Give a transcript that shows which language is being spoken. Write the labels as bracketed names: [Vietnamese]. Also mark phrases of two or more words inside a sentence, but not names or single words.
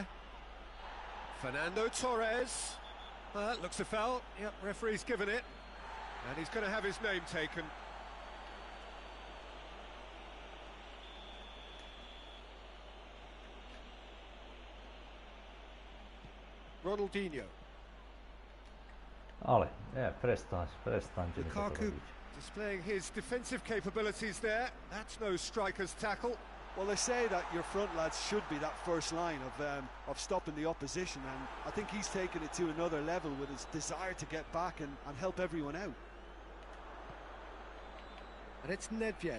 [English] Fernando Torres. That looks a foul. Yep, referee's given it. And he's going to have his name taken. Ronaldinho. [Slovak] Ale, prestaňte mi toto [English] Lukaku [Slovak] robiť. [English] displaying his defensive capabilities there. That's no striker's tackle. Well, they say that your front lads should be that first line of stopping the opposition, and I think he's taken it to another level with his desire to get back and help everyone out. And it's Nedved.